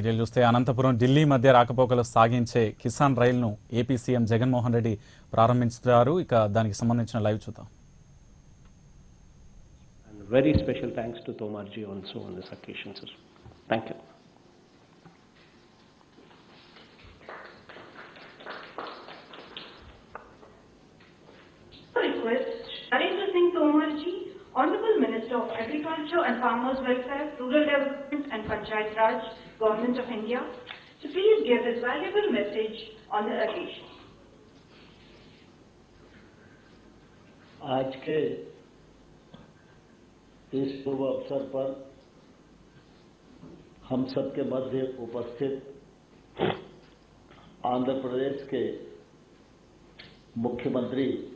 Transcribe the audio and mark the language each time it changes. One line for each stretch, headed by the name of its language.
Telugu: వీడియోలు చూస్తే అనంతపురం ఢిల్లీ మధ్య రాకపోకలు సాగించే కిసాన్ రైలును ఏపీ సీఎం జగన్మోహన్ రెడ్డి ప్రారంభించారు. ఇక దానికి సంబంధించిన లైవ్ చూద్దాం.
English: Very special thanks to Tomarji also on this occasion, sir. Thank you. Request Narendra Singh Tomarji, Honorable Minister of Agriculture and Farmers Welfare, Rural Development and Panchayat Raj, Government of India, to please give his valuable message on the occasion.
Hindi: आज के इस शुभ अवसर पर हम सबके मध्य उपस्थित आंध्र प्रदेश के मुख्यमंत्री